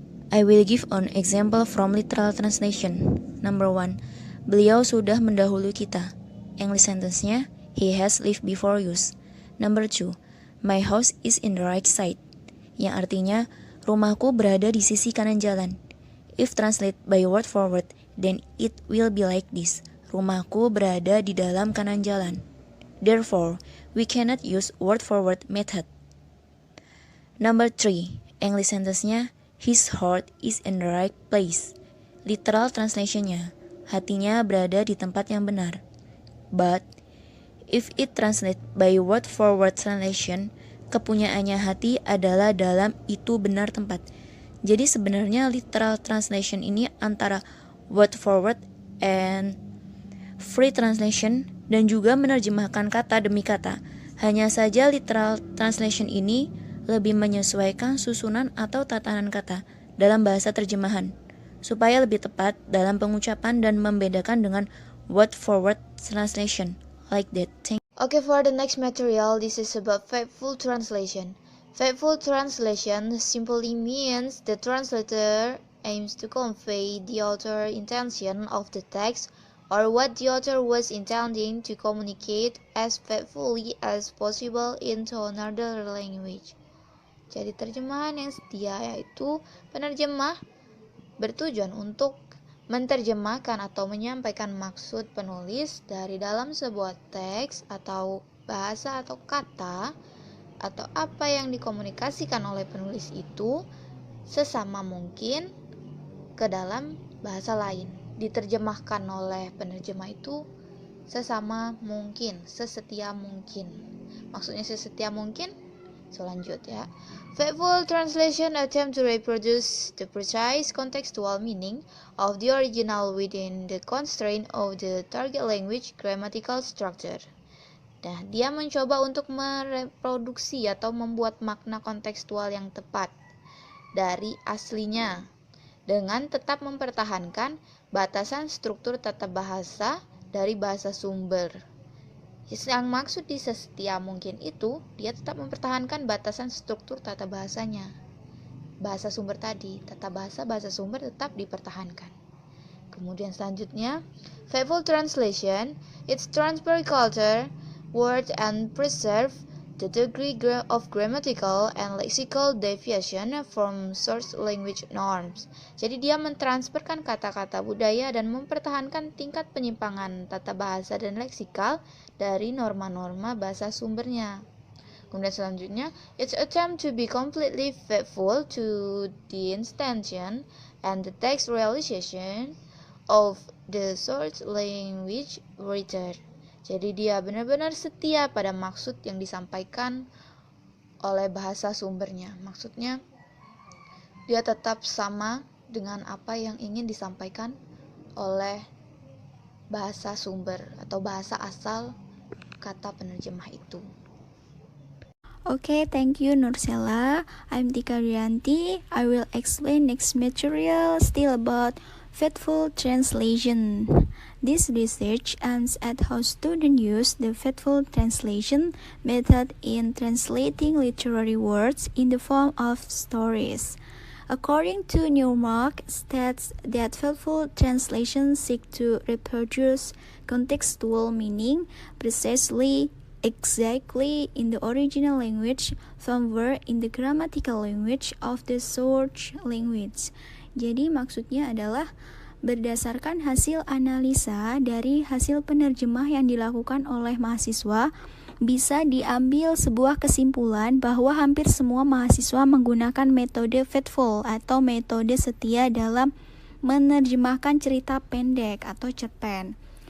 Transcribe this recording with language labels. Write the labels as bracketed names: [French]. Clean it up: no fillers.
[English] I will give an example from literal translation. Number 1, [Indonesian] beliau sudah mendahului kita. [English] English sentence-nya, he has lived before us. Number 2, my house is in the right side. [Indonesian] Yang artinya, rumahku berada di sisi kanan jalan. [English] If translate by word for word, then it will be like this. [Indonesian] Rumahku berada di dalam kanan jalan. [English] Therefore, we cannot use word for word method. Number 3, English sentence-nya, his heart is in the right place. [Indonesian] Literal translation-nya, hatinya berada di tempat yang benar. [English] But, if it translate by word for word translation, [Indonesian] kepunyaannya hati adalah dalam itu benar tempat. Jadi sebenarnya literal translation ini antara [English] word for word and free translation [Indonesian] dan juga menerjemahkan kata demi kata. Hanya saja literal translation ini lebih menyesuaikan susunan atau tatanan kata dalam bahasa terjemahan supaya lebih tepat dalam pengucapan dan membedakan dengan [English] word for word translation like that. Okay, for the next material, this is about faithful translation. Faithful translation simply means the translator aims to convey the author's intention of the text or what the author was intending to communicate as faithfully as possible into another language. [Indonesian] Jadi terjemahan yang setia yaitu penerjemah bertujuan untuk menerjemahkan atau menyampaikan maksud penulis dari dalam sebuah teks atau bahasa atau kata atau apa yang dikomunikasikan oleh penulis itu sesama mungkin ke dalam bahasa lain. Diterjemahkan oleh penerjemah itu sesama mungkin, sesetia mungkin. Maksudnya sesetia mungkin? Selanjut ya. [English] Faithful translation attempt to reproduce the precise contextual meaning of the original within the constraint of the target language grammatical structure. [Indonesian] Nah, dia mencoba untuk mereproduksi atau membuat makna kontekstual yang tepat dari aslinya dengan tetap mempertahankan batasan struktur tata bahasa dari bahasa sumber. Yang maksud di sesetia mungkin itu, dia tetap mempertahankan batasan struktur tata bahasanya. Bahasa sumber tadi, tata bahasa sumber tetap dipertahankan. [English] Kemudian selanjutnya, faithful translation, its transfer culture, word and preserve the degree of grammatical and lexical deviation from source language norms. [Indonesian] Jadi dia mentransferkan kata-kata budaya dan mempertahankan tingkat penyimpangan tata bahasa dan leksikal dari norma-norma bahasa sumbernya. [English] Kemudian selanjutnya, its attempt to be completely faithful to the intention and the text realization of the source language writer. [Indonesian] Jadi dia benar-benar setia pada maksud yang disampaikan oleh bahasa sumbernya. Maksudnya dia tetap sama dengan apa yang ingin disampaikan oleh bahasa sumber atau bahasa asal kata penerjemah itu. [English] Okay, thank you Nursela. I'm Tika Rianti. I will explain next material still about faithful translation. This research aims at how students use the faithful translation method in translating literary words in the form of stories. According to Newmark, states that faithful translations seek to reproduce contextual meaning precisely exactly in the original language somewhere in the grammatical language of the source language. [Indonesian] Jadi maksudnya adalah berdasarkan hasil analisa dari hasil penerjemah yang dilakukan oleh mahasiswa, bisa diambil sebuah kesimpulan bahwa hampir semua mahasiswa menggunakan metode faithful atau metode setia dalam menerjemahkan cerita pendek atau cerpen.